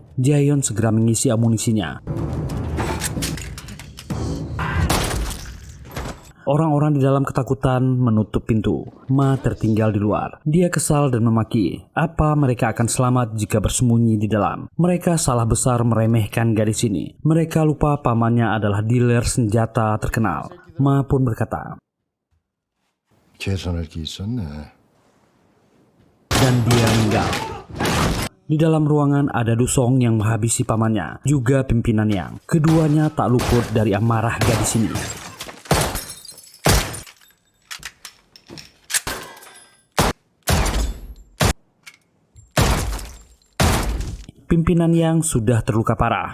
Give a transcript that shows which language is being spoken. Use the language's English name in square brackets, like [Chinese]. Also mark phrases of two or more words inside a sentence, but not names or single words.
[Indonesian] Jaeyon segera mengisi amunisinya. Orang-orang di dalam ketakutan menutup pintu. Ma tertinggal di luar. Dia kesal dan memaki. Apa mereka akan selamat jika bersembunyi di dalam? Mereka salah besar meremehkan gadis ini. Mereka lupa pamannya adalah dealer senjata terkenal. Ma pun berkata, [Korean] 계산할 게 있었네. [Indonesian] dan dia meninggal. Di dalam ruangan ada Dusong yang menghabisi pamannya, juga pimpinan Yang. Keduanya tak luput dari amarah gadis ini. Pimpinan Yang sudah terluka parah.